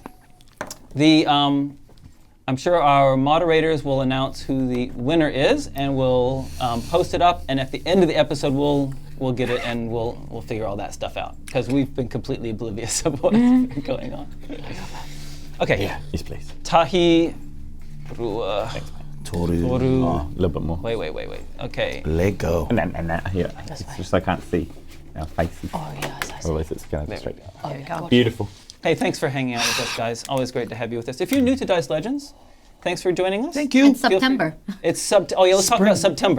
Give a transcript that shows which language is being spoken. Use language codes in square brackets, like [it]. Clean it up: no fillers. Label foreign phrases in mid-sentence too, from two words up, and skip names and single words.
[en] I'm sure our moderators will announce who the winner is, and we'll post it up. And at the end of the episode, we'll get it, and we'll figure all that stuff out because we've been completely oblivious of what's been going on. Okay. Yeah. Yes, please. [mi] Tahi. Rua, Toru. Toru. [en] Oh, a little bit more. Wait. Okay. Let go. And then here. It's just I can't see our faces. Oh yeah, I see. Otherwise, it's going to straight down. Oh, yeah. Beautiful. Hey, thanks for hanging out with us, guys. Always great to have you with us. If you're new to Dice Legends, thanks for joining us. Thank you. In September. It's oh yeah, let's talk about September.